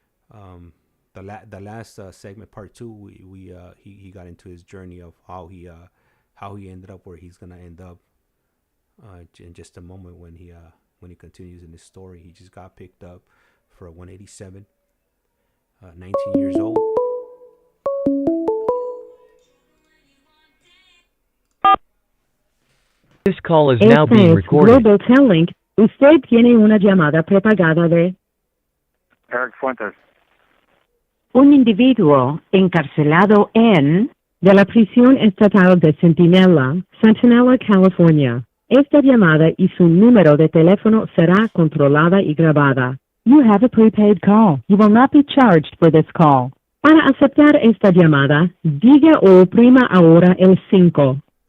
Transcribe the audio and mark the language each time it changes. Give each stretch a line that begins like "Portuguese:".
English: The last segment, part 2, he got into his journey of how he ended up where he's gonna end up in just a moment when he continues in his story. He just got picked up for a 187, 19 years old. This call is now being recorded. Global Telling.
Spanish: Usted tiene una llamada prepagada de Eric Fuentes. un individuo encarcelado de la prisión estatal de Centinela, California. Esta llamada y su número de teléfono será controlada y grabada.
English: You have a prepaid call. You will not be charged for this call.
Spanish: Para aceptar esta llamada, diga o oprima ahora el 5.